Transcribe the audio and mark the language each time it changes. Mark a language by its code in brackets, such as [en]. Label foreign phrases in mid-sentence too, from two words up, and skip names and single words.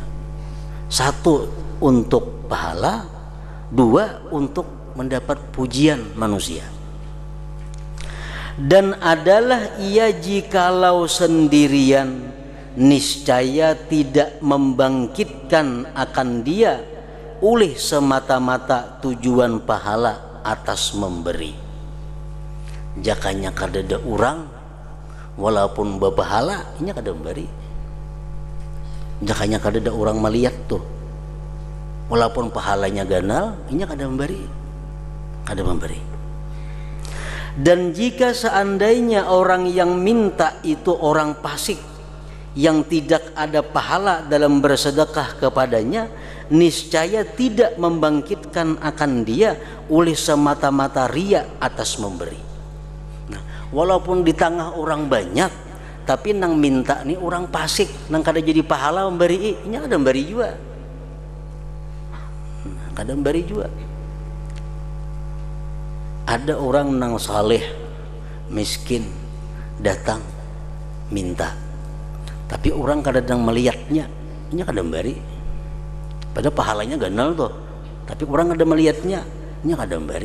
[id] Satu untuk pahala, dua untuk mendapat pujian manusia. Dan adalah ia jikalau sendirian, niscaya tidak membangkitkan akan dia oleh semata-mata tujuan pahala atas memberi. [bjn] Jakanya kadada orang walaupun berpahala ini kada memberi. Jakanya kadada orang melihat tuh walaupun pahalanya ganal ini kada memberi, kada memberi. [id] Dan jika seandainya orang yang minta itu orang fasik yang tidak ada pahala dalam bersedekah kepadanya, niscaya tidak membangkitkan akan dia oleh semata-mata ria atas memberi. [bjn] Nah, walaupun di tengah orang banyak, tapi nang minta nih orang fasik, nang kada jadi pahala memberi, ini kada memberi juga, kada memberi juga. Ada orang nang saleh miskin datang minta, tapi orang kadang melihatnya ini kadang bari, Padahal pahalanya ganal tuh, tapi orang ada melihatnya, nya kada bari.